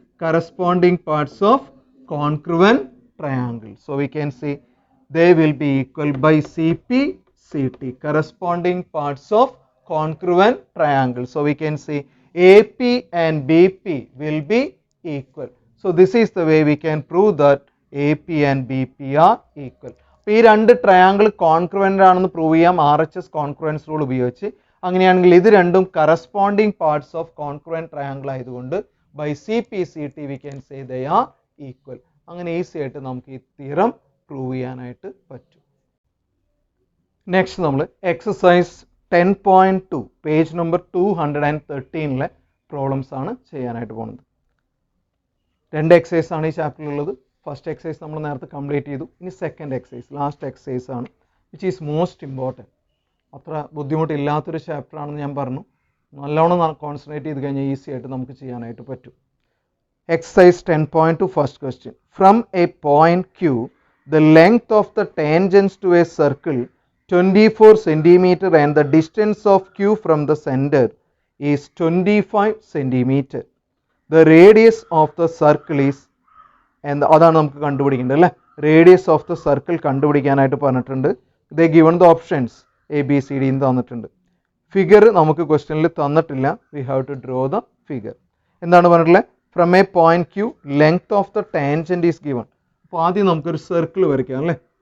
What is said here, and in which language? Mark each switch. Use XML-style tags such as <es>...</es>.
<en>Corresponding parts of congruent triangle. So we can say they will be equal by CP. CT, corresponding parts of congruent triangle. So we can say AP and BP will be equal. So this is the way we can prove that AP and BP are equal.</en> <ml>അപ്പോൾ ഈ രണ്ട് triangle congruent ആണെന്ന് prove ചെയ്യാം RHS കോൺക്രുവൻസ് rule ഉപയോഗിച്ച്. അങ്ങനെയാണെങ്കിൽ ഇത് രണ്ടും</ml> <en>Corresponding parts of congruent triangle ആയതുകൊണ്ട് by CP/CT we can say they are equal.</en> <ml>അങ്ങനെ ഈസി ആയിട്ട് നമുക്ക് ഈ തിയറം പ്രൂവ് ചെയ്യാനായിട്ട് പറ്റും. നെക്സ്റ്റ് നമ്മൾ എക്സസൈസ് 10.2 പേജ് നമ്പർ 213 പ്രോബ്ലംസ് ആണ് ചെയ്യാനായിട്ട് പോകുന്നത്. രണ്ട് എക്സസൈസ് ആണ് ഈ ചാപ്റ്ററിലുള്ളത്. ഫസ്റ്റ് എക്സസൈസ് നമ്മൾ നേരത്തെ കംപ്ലീറ്റ് ചെയ്തു. ഇനി സെക്കൻഡ് എക്സസൈസ്, ലാസ്റ്റ് എക്സസൈസ് ആണ്,</ml> <en>Which is most important.</en> <ml>അത്ര ബുദ്ധിമുട്ടില്ലാത്തൊരു ചാപ്റ്റർ ആണെന്ന് ഞാൻ പറഞ്ഞു. നല്ലോണം കോൺസെൻട്രേറ്റ് ചെയ്ത് കഴിഞ്ഞാൽ ഈസി ആയിട്ട് നമുക്ക് ചെയ്യാനായിട്ട് പറ്റും. Exercise 10.2 first question.</ml> <en>From a point Q, the length of the tangents to a circle 24 centimeter and the distance of Q from the center is 25 centimeter. The radius of the circle is,</en> <ml>അതാണ് നമുക്ക് കണ്ടുപിടിക്കേണ്ടത് അല്ലേ. Radius of the circle കണ്ടുപിടിക്കാനായിട്ട് പറഞ്ഞിട്ടുണ്ട്.</ml> <en>they given the options</en> <ml>ABCD തന്നിട്ടുണ്ട്. Figure നമുക്ക് ക്വസ്റ്റ്യനിൽ തന്നിട്ടില്ല.</ml> <en>We have to draw the figure.</en> <ml>എന്താണ് പറഞ്ഞിട്ടുള്ളത്?</ml> <en>From a point Q, length of the tangent is given.</en> <ml>അപ്പോൾ ആദ്യം നമുക്കൊരു സർക്കിൾ വരയ്ക്കാം അല്ലേ.</ml>